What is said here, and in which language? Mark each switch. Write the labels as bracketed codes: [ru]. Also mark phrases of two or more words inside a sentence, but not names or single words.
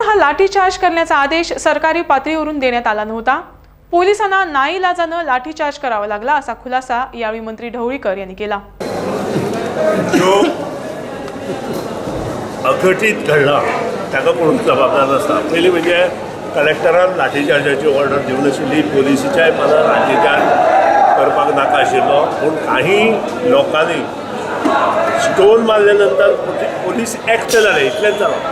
[mr] लाठीचार्ज करण्याचा आदेश सरकारी पातळीवरून देण्यात आला नव्हता। पोलिसांना नाईलाजाने लाठीचार्ज करावा लागला असा खुलासा यावेळी मंत्री ढवळीकर यांनी केला। [kok] जो अघटित घडला ताका कोण जबाबदार नसता। पयली म्हणजे कलेक्टरान लाठीचार्जाची ऑर्डर दिवन आशिल्ली, पोलिसीच्याय मनात लाठीचार्ज करपाक नाका आशिल्लो, पूण काही लोकांनी स्टोन मारले नंतर पोलीस एक्ट जाले, इतलेंच जालो।